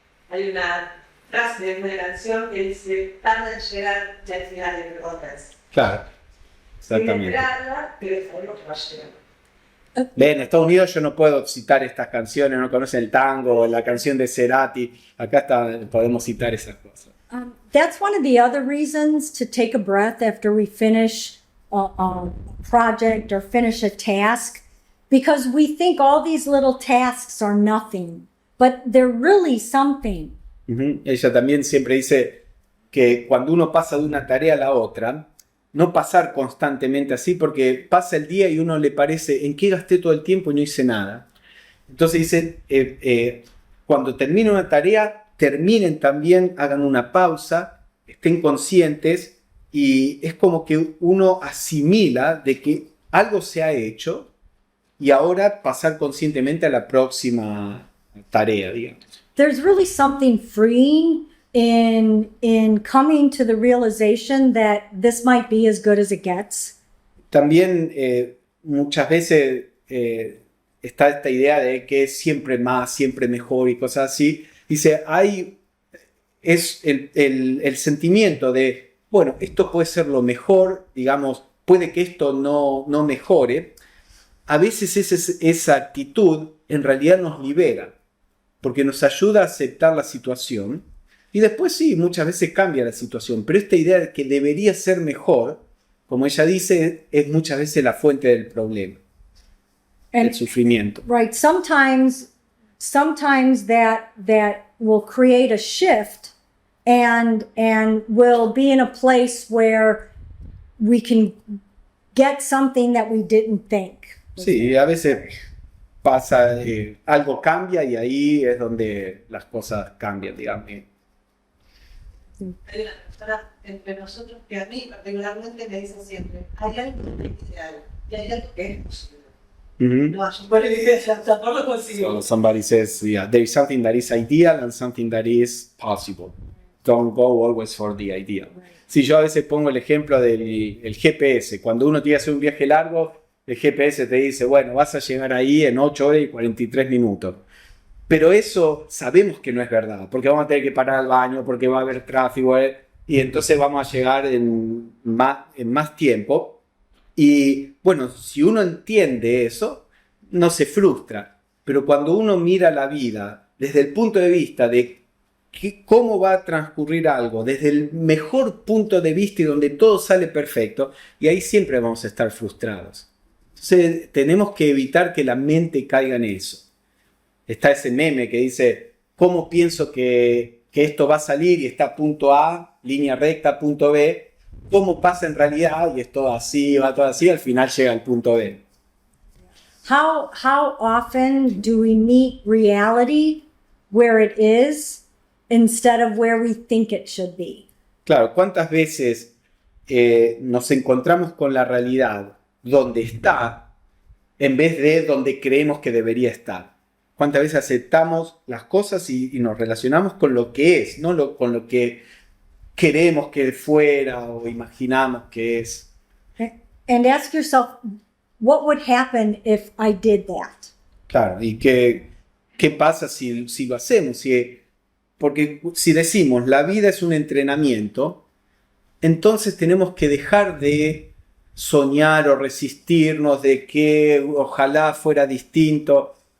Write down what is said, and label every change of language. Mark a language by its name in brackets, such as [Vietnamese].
[Spanish] Hay una frase de una canción que dice, tarda en llegar ya al final de otras. Claro, Sin exactamente. esperarla, pero es lo que va a llegar. En Estados Unidos yo no puedo citar estas canciones, no conocen el tango, la canción de Cerati. Acá podemos citar esas cosas. [English] That's one of the other reasons to take a breath after we finish a project or finish a task, because we think all these little tasks are nothing, but they're really something. Ujú. [Spanish] Ella también siempre dice que cuando uno pasa de una tarea a la otra, no pasar constantemente así, porque pasa el día y uno le parece, ¿en qué gasté todo el tiempo y no hice nada? Entonces dice, cuando termine una tarea, terminen también, hagan una pausa, estén conscientes, y es como que uno asimila de que algo se ha hecho y ahora pasar conscientemente a la próxima tarea, digamos. [English] There's really something freeing in coming to the realization that this might be as good as it gets. [Spanish] También muchas veces está esta idea de que es siempre más, siempre mejor y cosas así. Dice, es el sentimiento de, bueno, esto puede ser lo mejor, digamos, puede que esto no mejore. A veces esa actitud en realidad nos libera, porque nos ayuda a aceptar la situación. Y después sí, muchas veces cambia la situación, pero esta idea de que debería ser mejor, como ella dice, es muchas veces la fuente del problema, [English] And [Spanish] el sufrimiento. [English] right, sometimes that will create a shift and we'll be in a place where we can get something that we didn't think. [Spanish] Sí, a veces pasa, algo cambia y ahí es donde las cosas cambian, digamos. Hay una persona entre nosotros que a mí particularmente me dice siempre, hay algo que es ideal y hay algo que es posible. Ujú. No hay supervivencia hasta no lo consigo. [English] So somebody says, yeah, there is something that is ideal and something that is possible. Don't go always for the ideal. [Spanish] Si yo a veces pongo el ejemplo del GPS, cuando uno tiene que hacer un viaje largo, el GPS te dice, bueno, vas a llegar ahí en 8 horas y 43 minutos. Pero eso sabemos que no es verdad, porque vamos a tener que parar al baño, porque va a haber tráfico, y entonces vamos a llegar en más tiempo. Y bueno, si uno entiende eso, no se frustra. Pero cuando uno mira la vida desde el punto de vista de cómo va a transcurrir algo, desde el mejor punto de vista y donde todo sale perfecto, y ahí siempre vamos a estar frustrados. Entonces tenemos que evitar que la mente caiga en eso. Está ese meme que dice, ¿cómo pienso que esto va a salir y está punto A, línea recta, punto B? ¿Cómo pasa en realidad? Y es todo así, va todo así, al final llega al punto B. [English] How often do we meet reality where it is instead of where we think it should be? [Spanish] Claro, ¿cuántas veces nos encontramos con la realidad donde está en vez de donde creemos que debería estar? ¿Cuántas veces aceptamos las cosas y nos relacionamos con lo que es, no con lo que queremos que fuera o imaginamos que es? [English] And ask yourself, what would happen if I did that? [Spanish] Claro, ¿y qué pasa si lo hacemos? Porque si decimos la vida es un entrenamiento, entonces tenemos que dejar de soñar o resistirnos de que ojalá fuera distinto.